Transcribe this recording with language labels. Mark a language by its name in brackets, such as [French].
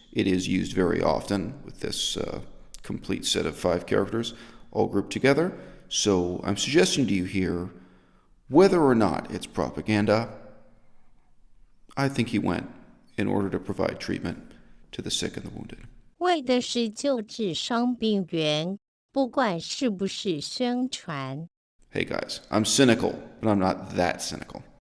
[English] It is used very often with this complete set of 5 characters all grouped together. So I'm suggesting to you here, whether or not it's propaganda, I think he went in order to provide treatment to the sick and the wounded. [Chinese] 为的是救治伤病员，不管是不是宣传。 [English] Hey guys, I'm cynical, but I'm not that cynical.